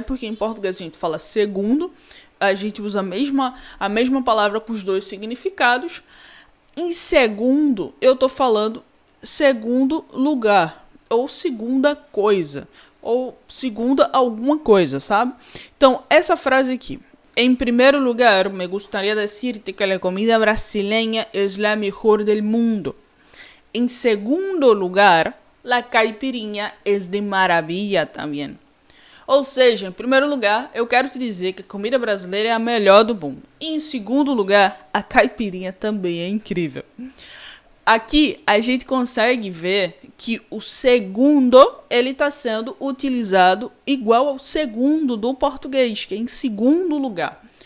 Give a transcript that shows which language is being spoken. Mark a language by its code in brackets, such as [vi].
[pt] Porque em português a gente fala segundo, a gente usa a mesma palavra com os dois significados. Em segundo, eu tô falando segundo lugar, ou segunda coisa, ou segunda alguma coisa, sabe? Então, essa frase aqui. [es] En primer lugar, me gustaría decirte que la comida brasileña es la mejor del mundo. En segundo lugar, la caipirinha es de maravilla también. [pt] Ou seja, em primeiro lugar, eu quero te dizer que a comida brasileira é a melhor do mundo. E em segundo lugar, a caipirinha também é incrível. Aqui a gente consegue ver que o segundo ele está sendo utilizado igual ao segundo do português, que é em segundo lugar.